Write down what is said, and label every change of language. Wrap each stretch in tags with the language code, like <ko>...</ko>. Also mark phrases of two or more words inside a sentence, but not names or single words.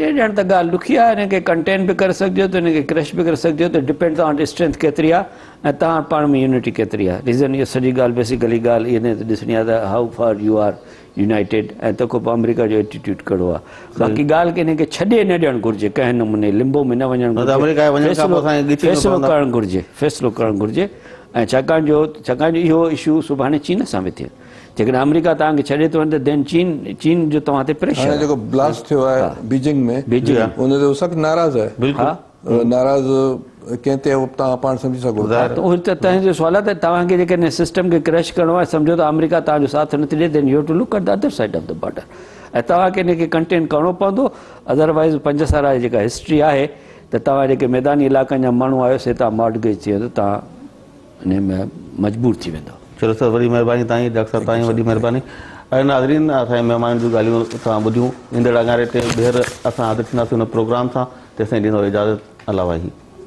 <sd>ॼण त ॻाल्हि ॾुखी आहे, हिनखे कंटेन बि करे सघिजे थो, हिनखे क्रश बि करे सघिजे थो, डिपेंड तव्हां स्ट्रेंथ केतिरी आहे ऐं तव्हां पाण में यूनिटी केतिरी आहे। रीज़न इहा सॼी ॻाल्हि बेसिकली ॻाल्हि इन ते ॾिसणी आहे त</sd> <en>how far you are united,</en> <sd>ऐं तंहिंखां पोइ अमेरिका जो एटीट्यूड कहिड़ो आहे। बाक़ी ॻाल्हि खे हिनखे छॾे न ॾियणु घुरिजे, कंहिं नमूने लिंबो में न वञणु घुरिजे, फ़ैसिलो करणु घुरिजे, फ़ैसिलो करणु घुरिजे। ऐं छाकाणि जो इहो इशू सुभाणे चीन सां बि थिए, जेकॾहिं अमेरिका तव्हांखे छॾे थो वञे त देन चीन जो तव्हां ते हाणे प्रेशर जेको ब्लास्ट थियो आहे बीजिंग में बीजिंग उन ते सख़्तु नाराज़ आहे बिल्कुलु नाराज़ कंहिं ते तव्हां पाण सम्झी सघो था त उहो त तव्हांजो सवाल आहे त तव्हांखे जेकॾहिं सिस्टम खे क्रैश करिणो आहे सम्झो त अमेरिका तव्हांजो साथ नथी ॾिए</sd> <en>then you to look at the other side of the border</en> <sd>ऐं तव्हांखे हिनखे कंटेन करिणो पवंदो अदरवाइज़ 5 साल जी जेका हिस्ट्री आहे त तव्हां जेके मैदानी इलाइक़नि जा माण्हू आहियो से तव्हां मॉर्टगेज थी वेंदो तव्हां हिन में मजबूर थी वेंदो चलो सर वॾी महिरबानी तव्हांजी डॉक्टर साहब तव्हांजी वॾी महिरबानी ऐं नाज़रीन असांजे महिमान जूं ॻाल्हियूं तव्हां ॿुधियूं ईंदड़ अङारे ते ॿीहर असां हाज़िर थींदासीं हुन प्रोग्राम सां तेसिताईं ॾींदो इजाज़त अलाह वाही</sd>